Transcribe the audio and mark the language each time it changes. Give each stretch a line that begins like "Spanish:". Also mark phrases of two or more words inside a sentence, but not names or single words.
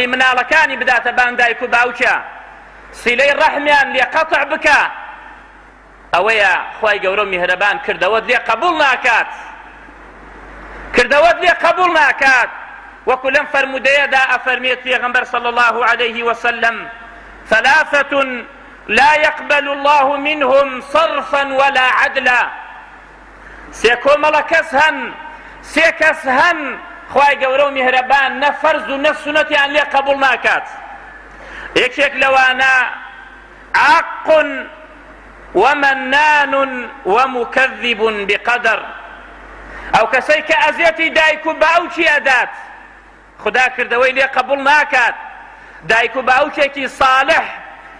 Central Kurdish: مناڵەکانی بداتە بان دایک و باوکە سیلەی ڕەحمیان لێ قەتع بکە ئەوەیە خوای گەورە میهرەبان کردەوەت لێ قبول ناکات کردەوەت لێ قبول ناکات وەکو لەم فەرمودەیەدا ئەفەرمێت پێغەمبەر
Arabic: صلی الله عليه وسلم ثلاثة لا يقبل الله منهم صرفا ولا عدلا
Central Kurdish: سێ کۆمەڵە کەس هەن سێ کەس هەن خوای گەورە و میهرەبان نە فەرز و نە سونەتیان لێ قبول ناکات یەکێک لەوانە عاق
Arabic: ومنان ومكذب بقدر
Central Kurdish: ئەو کەسەی کە ئەزیەتی دایک و باوکی ئەدات خدا کردەوەی لێ قبول ناکات دایک و باوکێکی صالح دایک